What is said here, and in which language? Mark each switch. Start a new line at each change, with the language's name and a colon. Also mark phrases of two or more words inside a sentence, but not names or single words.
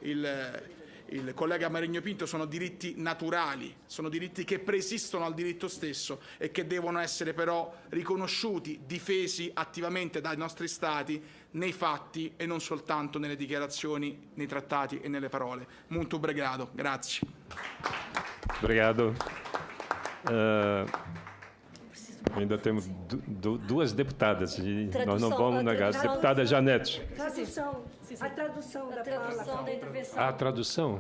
Italian: il collega Marigno Pinto, sono diritti naturali, sono diritti che preesistono al diritto stesso e che devono essere però riconosciuti, difesi attivamente dai nostri Stati nei fatti e non soltanto nelle dichiarazioni, nei trattati e nelle parole.
Portuguese: Muito obrigado. Grazie. Obrigado. Ainda temos duas deputadas, e nós não vamos negar. Deputada Janete. Tradução. A tradução da fala. Da intervenção. A tradução?